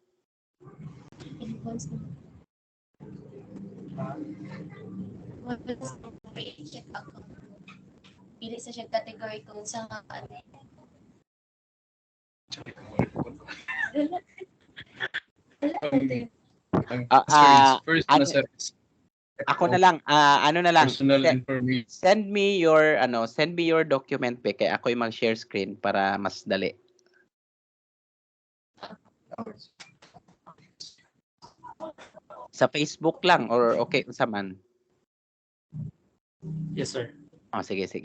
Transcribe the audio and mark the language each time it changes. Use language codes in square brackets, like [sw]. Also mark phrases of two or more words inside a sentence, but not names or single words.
[ceb] Pili sa siya category kung sa First na, sir. Ako na lang, [en] Personal information. send me your document [ceb] be kay ako'y mag- [en] share screen [ceb] para mas dali. Sa Facebook lang or okay unsa man? [en] yes, sir. [ceb] Sige.